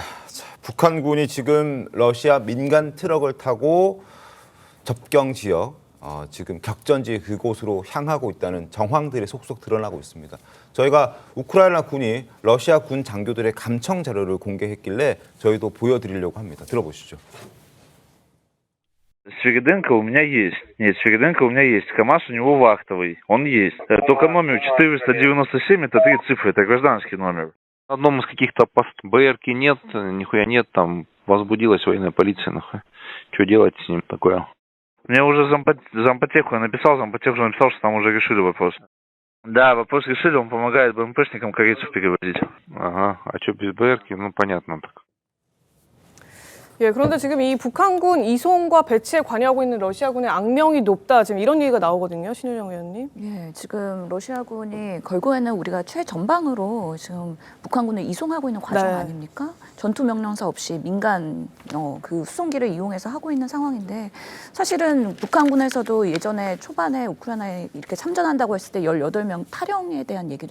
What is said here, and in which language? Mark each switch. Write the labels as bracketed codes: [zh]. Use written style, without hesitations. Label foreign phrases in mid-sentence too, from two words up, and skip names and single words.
[ko] 자, 북한군이 지금 러시아 민간 트럭을 타고 접경 지역, 지금 격전지 그곳으로 향하고 있다는 정황들이 속속 드러나고 있습니다. 저희가 우크라이나 군이 러시아 군 장교들의 감청 자료를 공개했길래 저희도 보여드리려고 합니다. 들어보시죠. [ru] Свириденко у меня есть. Нет, Свириденко у меня есть. КамАЗ у него вахтовый. Он есть. Только номер 497, это 3 цифры, это гражданский номер. На одном из каких-то БРки нет, нихуя нет, там возбудилась военная полиция, нахуй. Что делать с ним такое? Мне уже зампотеху я написал, зампотех уже написал, что там уже решили вопрос. Да, вопрос решили, он помогает БМПшникам корейцев перевозить. Ага, а что без БРки? Ну, понятно так. [ko] 예, 그런데 지금 이 북한군 이송과 배치에 관여하고 있는 러시아군의 악명이 높다. 지금 이런 얘기가 나오거든요. 신윤영 의원님. 예, 지금 러시아군이 결국에는 우리가 최전방으로 지금 북한군을 이송하고 있는 과정 네. 아닙니까? 전투 명령사 없이 민간 그 수송기를 이용해서 하고 있는 상황인데 사실은 북한군에서도 예전에 초반에 우크라이나에 이렇게 참전한다고 했을 때 18명 탈영에 대한 얘기도